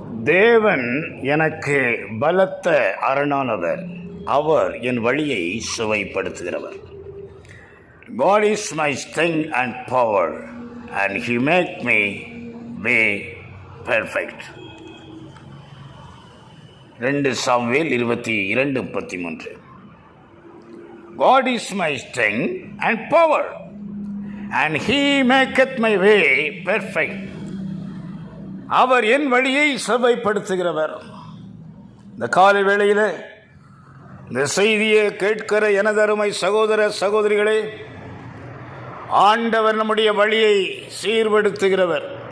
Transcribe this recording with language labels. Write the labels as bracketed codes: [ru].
[ta] தேவன் எனக்கு பலத்த அரணானவர், அவர் என் வழியை சுவைப்படுத்துகிறவர். [en] God is my strength and power, and He make me way perfect. 2 Samuel 22:33. God is my strength and power, and He maketh my way perfect. [ta] அவர் என் வழியை செவ்வாய்ப்படுத்துகிறவர். இந்த காலை வேளையில் இந்த செய்தியை கேட்கிற எனது அருமை சகோதர சகோதரிகளே, ஆண்டவர் நம்முடைய வழியை சீர்படுத்துகிறவர்.